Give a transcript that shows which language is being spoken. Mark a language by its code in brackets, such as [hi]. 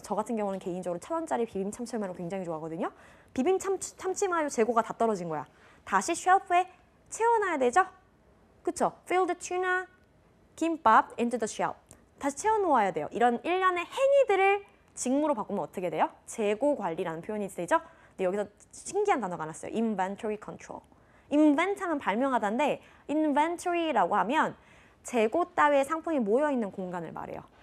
[ko] 저 같은 경우는 개인적으로 1,000원짜리 비빔 참치마요를 굉장히 좋아하거든요. 비빔 참치마요 재고가 다 떨어진 거야. 다시 쉘프에 채워놔야 되죠? 그쵸? [en] Fill the tuna, 김밥 into the shelf. [ko] 다시 채워놓아야 돼요. 이런 일련의 행위들을 직무로 바꾸면 어떻게 돼요? 재고 관리라는 표현이 되죠? 근데 여기서 신기한 단어가 나왔어요. [en] Inventory control. [ko] invent 하면 발명하다인데 inventory라고 하면 재고 따위의 상품이 모여있는 공간을 말해요.